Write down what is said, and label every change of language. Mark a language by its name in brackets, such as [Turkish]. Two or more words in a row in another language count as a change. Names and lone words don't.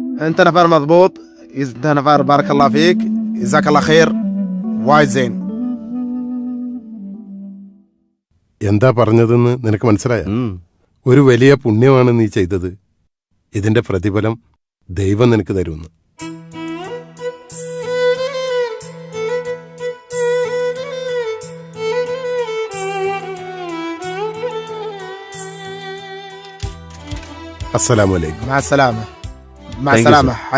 [Arabic] انت نفر مضبوط. انت نفر بارك الله فيك. جزاك الله خير. وايد زين. [Malayalam] എന്താ പറഞ്ഞതെന്ന് നിനക്ക് മനസ്സിലായ? ഉം. ഒരു വലിയ പുണ്യമാണ് നീ ചെയ്തത്. ഇതിന്റെ പ്രതിഫലം ദൈവം നിനക്ക് തരുമെന്ന്. [Arabic] السلام عليكم. مع السلامة. مع [English] Thank you, [Arabic] السلامة. [English] sir.